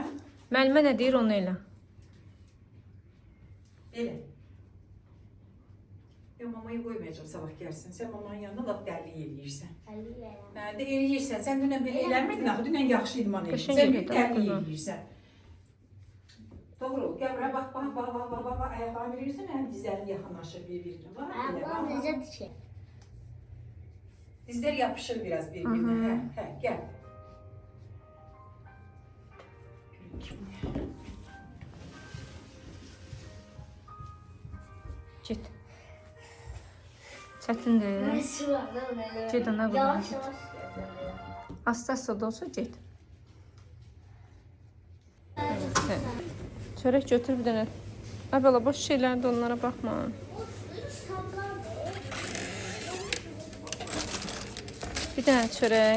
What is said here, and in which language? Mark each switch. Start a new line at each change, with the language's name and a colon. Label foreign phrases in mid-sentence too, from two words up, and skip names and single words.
Azerbaijani: Müəllimə nə deyir, onu elə. Belə. Ya mamayı qoymayacağım sabah gəlsin. Sən mamanın yanında lap dərli eləyirsən. Də eləyirsən. Sən dünən belə eləmədin axı. Dünən yaxşı idman eləyirsən. Sən bir dərli eləyirsən.
Turkish: Doğru ol. Gel buraya bak. Ayaklarını verirsen hem dizlerim yakınlaşır birbirine. Var mı?
Azerbaijani: Ayaklarım necə dikir?
Turkish: Dizler yapışır biraz birbirine. He, gel.
Azerbaijani: Get. Çətindir.
Turkish: Nasıl var lan öyle?
Azerbaijani: Get ana qulaq. Yavaş yavaş. Asta-asta da olsa get. Evet. Çörək götür bir dənə. Əvvəla boş şeylərdə onlara baxma. Bir dənə çörək.